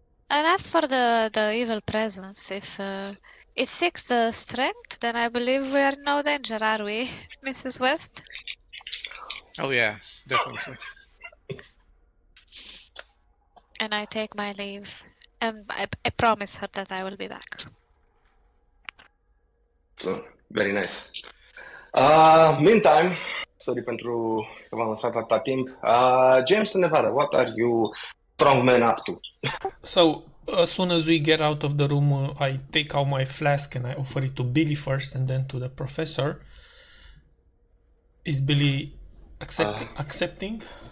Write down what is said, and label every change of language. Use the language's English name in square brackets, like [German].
[English] And as for the evil presence, if it seeks the strength, then I believe we are in no danger, are we, Mrs. West? Oh yeah, definitely. And I take my leave. And I promise her that I will be back. So, very nice. Meantime, sorry [Romanian] pentru că v-am lăsat atâta timp. [English] James and Nevada, what are you strong men up to? So, as soon as we get out of the room, I take out my flask and I offer it to Billy first and then to the professor. Is Billy accepting?